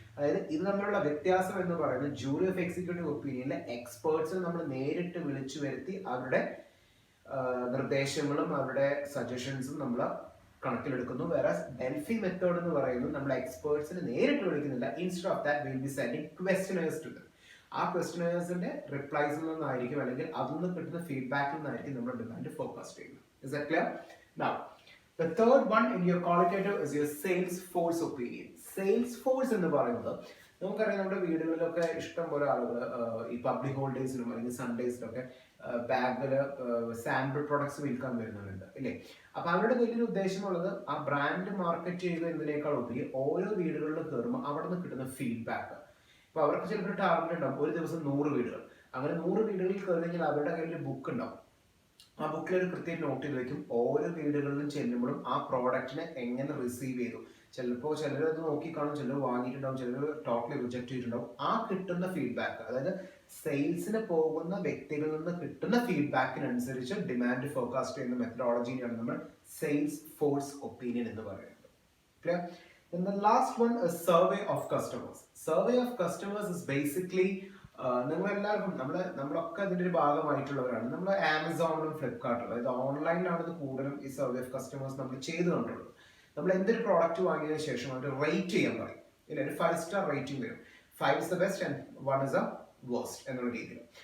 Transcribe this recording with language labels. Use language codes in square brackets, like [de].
[ml] അതായത് ഇത് തമ്മിലുള്ള വ്യത്യാസം എന്ന് പറയുന്നത് ജൂറി ഓഫ് എക്സിക്യൂട്ടീവ് ഒപ്പീനിയനിലെ എക്സ്പേർട്സിനെ നമ്മൾ നേരിട്ട് വിളിച്ചു വരുത്തി അവരുടെ നിർദ്ദേശങ്ങളും അവരുടെ സജഷൻസും നമ്മൾ കണക്കിലെടുക്കുന്നു. വേറെ ഡെൽഫി മെത്തേഡ് എന്ന് പറയുന്നത് നമ്മൾ എക്സ്പേർട്സിനെ നേരിട്ട് വിളിക്കുന്നില്ല. [en] Instead of that will be sending questionnaires to them. [ml] ആ ക്വസ്റ്റ്യനേഴ്സിന്റെ റിപ്ലൈസിൽ നിന്നായിരിക്കും അല്ലെങ്കിൽ അതിൽ നിന്ന് കിട്ടുന്ന ഫീഡ്ബാക്കിൽ നിന്നായിരിക്കും നമ്മൾ ഡിമാൻഡ് ഫോർകാസ്റ്റ് ചെയ്യുന്നത്. [en] Is that clear? Now The third one in your qualitative is your sales force opinion. [ml] Sales force എന്ന് പറയുന്നത് നമുക്കറിയാം നമ്മുടെ വീടുകളിലൊക്കെ ഇഷ്ടം പോലെ ആളുകൾ ഈ പബ്ലിക് ഹോളിഡേയ്സിലും അല്ലെങ്കിൽ സൺഡേസിലൊക്കെ ബാഗില് സാമ്പിൾ പ്രൊഡക്ട്സ് വിൽക്കാൻ വരുന്നവരുണ്ട് ഇല്ലേ. അപ്പൊ അവരുടെ വലിയൊരു ഉദ്ദേശമുള്ളത് ആ ബ്രാൻഡ് മാർക്കറ്റ് ചെയ്യുക എന്നതിനേക്കാൾ ഉപരി ഓരോ വീടുകളിലും കയറുമ്പോൾ അവിടെ നിന്ന് കിട്ടുന്ന ഫീഡ്ബാക്ക്. ഇപ്പൊ അവർക്ക് ചിലപ്പോൾ ടാർഗറ്റ് ഉണ്ടാവും ഒരു ദിവസം 100 വീടുകൾ. അങ്ങനെ 100 വീടുകളിൽ കയറി കഴിഞ്ഞാൽ അവരുടെ കയ്യിൽ ഒരു ബുക്ക് ഉണ്ടാവും. ആ ബുക്കിൽ ഒരു കൃത്യം നോട്ട് ചെയ്ത് വെക്കും. ഓരോ വീടുകളിലും ചെല്ലുമ്പോഴും ആ പ്രോഡക്റ്റിനെ എങ്ങനെ റിസീവ് ചെയ്തു. ചിലപ്പോൾ ചിലർ അത് നോക്കിക്കാണും, ചിലർ വാങ്ങിയിട്ടുണ്ടാവും, ചിലർ ടോട്ടലി റിജക്ട് ചെയ്തിട്ടുണ്ടാവും. ആ കിട്ടുന്ന ഫീഡ്ബാക്ക്, അതായത് സെയിൽസിന് പോകുന്ന വ്യക്തികളിൽ നിന്ന് കിട്ടുന്ന ഫീഡ്ബാക്കിനനുസരിച്ച് ഡിമാൻഡ് ഫോർകാസ്റ്റ് ചെയ്യുന്ന മെത്തഡോളജിയാണ് നമ്മൾ സെയിൽസ് ഫോഴ്സ് ഒപ്പീനിയൻ എന്ന് പറയുന്നത്. Clear? [en] Then the last one is survey of customers. Survey of customers is basically [ml] നിങ്ങളെല്ലാവർക്കും നമ്മളൊക്കെ അതിൻ്റെ ഒരു ഭാഗമായിട്ടുള്ളവരാണ്. നമ്മൾ ആമസോണിലും ഫ്ലിപ്കാർട്ടിലും, അതായത് ഓൺലൈനിലാണ് ഇത് കൂടുതലും ഈ സർവേ ഓഫ് കസ്റ്റമേഴ്സ് നമ്മൾ ചെയ്ത് കണ്ടുള്ളത്. നമ്മൾ എന്തൊരു പ്രോഡക്റ്റ് വാങ്ങിയതിനു ശേഷം അവർ റേറ്റ് ചെയ്യാൻ പറയും. ഇല്ല, ഒരു 5 സ്റ്റാർ റേറ്റിംഗ് വരും. [en] 5 is the best and 1 is the worst [ml] എന്നുള്ള രീതിയിൽ.